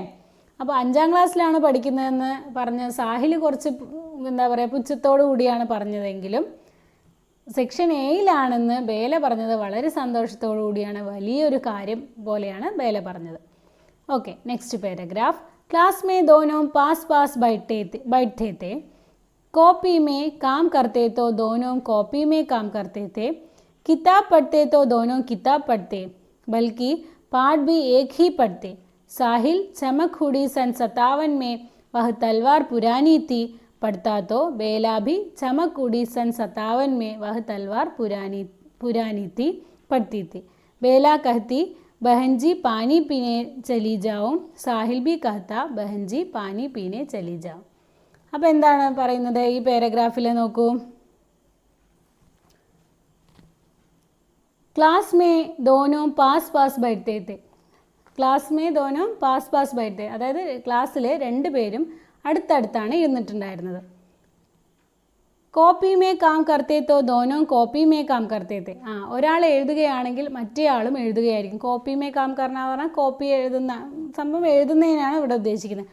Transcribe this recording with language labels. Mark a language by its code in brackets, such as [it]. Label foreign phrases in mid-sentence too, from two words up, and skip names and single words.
[ml] അപ്പോൾ 5ാം ക്ലാസ്സിലാണ് പഠിക്കുന്നതെന്ന് പറഞ്ഞ് സാഹിൽ കുറച്ച് എന്താ പറയുക പുച്ഛത്തോടു കൂടിയാണ് പറഞ്ഞതെങ്കിലും സെക്ഷൻ എയിലാണെന്ന് ബേല പറഞ്ഞത് വളരെ സന്തോഷത്തോടു കൂടിയാണ്, വലിയൊരു കാര്യം പോലെയാണ് ബേല പറഞ്ഞത്. ഓക്കെ, നെക്സ്റ്റ് പാരഗ്രാഫ്. [hi] क्लास में दोनों पास पास बैठते थे, कॉपी में काम करते तो दोनों कॉपी में काम करते थे, किताब पढ़ते तो दोनों किताब पढ़ते, बल्कि पाठ भी एक ही पढ़ते. साहिल चमक हुडी सन 57 में वह तलवार पुरानी थी पढ़ता तो बेला भी चमक हुडी सन 57 में वह तलवार पुरानी थी पढ़ती थी. बेला कहती बहन जी पानी पीने चली जाओ, साहिल भी कहता बहन जी पानी पीने चली जाओ. [ml] അപ്പോൾ എന്താണ് പറയുന്നത് ഈ പാരഗ്രാഫിൽ നോക്കൂ. [hi] क्लास में दोनों पास पास बैठते थे, क्लास में दोनों पास पास बैठते, [ml] അതായത് ക്ലാസ്സിൽ രണ്ടുപേരും അടുത്തടുത്താണ് ഇരുന്നിട്ടുണ്ടായിരുന്നത്. [hi] कॉपी में काम करते तो दोनों कॉपी में काम करते थे. [ml] ഒരാൾ എഴുതുകയാണെങ്കിൽ മറ്റേ ആളും എഴുതുകയായിരിക്കും. [hi] कॉपी में काम करना [ml] പറഞ്ഞാൽ കോപ്പി എഴുതുന്ന സംഭവം എഴുതുന്നതിനാണ് ഇവിടെ ഉദ്ദേശിക്കുന്നത്.